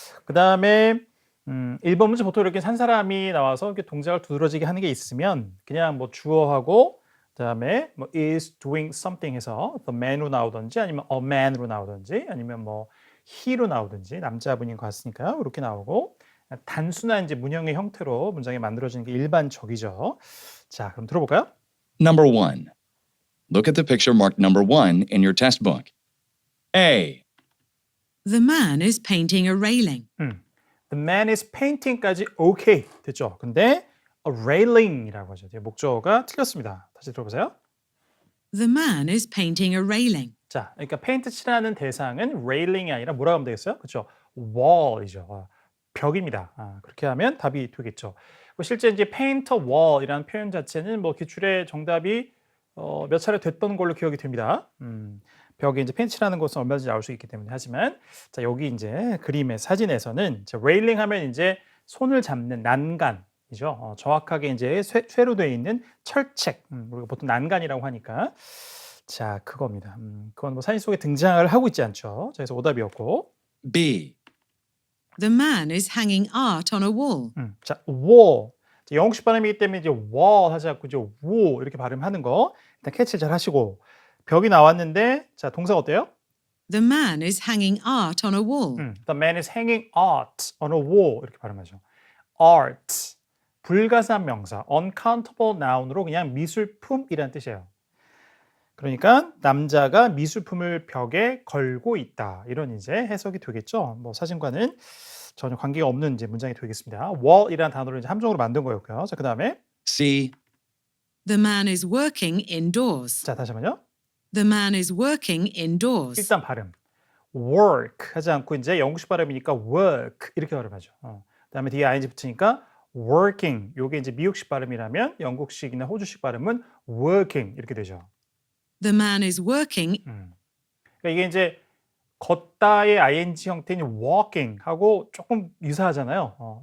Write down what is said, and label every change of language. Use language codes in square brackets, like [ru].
[ko] 그 다음에 1번 문제 보통 이렇게 한 사람이 나와서 이렇게 동작을 두드러지게 하는 게 있으면 그냥 뭐 주어하고 그다음에 뭐 [en] is doing something [ko] 해서 the man으로 나오든지 아니면 a man으로 나오든지 아니면 뭐 he로 나오든지 남자분인 것 같으니까요. 이렇게 나오고 단순한 이제 문형의 형태로 문장이 만들어지는 게 일반적이죠. 자, 그럼 들어볼까요? [en] Number 1. Look at the picture marked number 1 in your test book. A. The man is painting a railing. The man is painting [ko] 까지 오케이 됐죠. 근데 a railing이라고 하죠. 목적어가 틀렸습니다. 다시 들어보세요. [en] The man is painting a railing. [ko] 자, 그러니까 페인트 칠하는 대상은 railing이 아니라 뭐라고 하면 되겠어요? 그렇죠. wall이죠. 벽입니다. 그렇게 하면 답이 되겠죠. 실제 이제 [en] paint a wall [ko] 이라는 표현 자체는 뭐 기출의 정답이 몇 차례 됐던 걸로 기억이 됩니다. 벽에 이제 페인트 칠하는 것은 얼마든지 나올 수 있기 때문에 하지만 자, 여기 이제 그림의 사진에서는 레일링 하면 이제 손을 잡는 난간이죠. 정확하게 이제 쇠로 되어 있는 철책, 우리가 보통 난간이라고 하니까 자, 그겁니다. 그건 뭐 사진 속에 등장을 하고 있지 않죠. 자, 그래서 오답이었고. [en] B. The man is hanging art on a wall. [ko] 자, wall. 영국식 발음이기 때문에 이제 wall 하지 않고 이제 wall 이렇게 발음하는 거 일단 캐치를 잘 하시고 벽이 나왔는데 자, 동사가 어때요? [en] The man is hanging art on a wall. The man is hanging art on a wall [ko] 이렇게 발음하죠. art 불가사한 명사 [en] uncountable noun [ko] 으로 그냥 미술품이라는 뜻이에요. 그러니까 남자가 미술품을 벽에 걸고 있다 이런 이제 해석이 되겠죠. 뭐 사진과는 전혀 관계가 없는 이제 문장이 되겠습니다. wall이라는 단어를 이제 함정으로 만든 거였고요. 자, 그다음에 [en] C. The man is working indoors. [ko] 자, 다시 한번요. [en] The man is working indoors. [ko] 일단 발음 work 하지 않고 이제 영국식 발음이니까 work 이렇게 발음하죠. 그다음에 뒤에 ing 붙으니까 working. 요게 이제 미국식 발음이라면 영국식이나 호주식 발음은 working 이렇게 되죠. [en] The man is working. [ko] 그러니까 이게 이제 걷다의 ing 형태인 walking 하고 조금 유사하잖아요.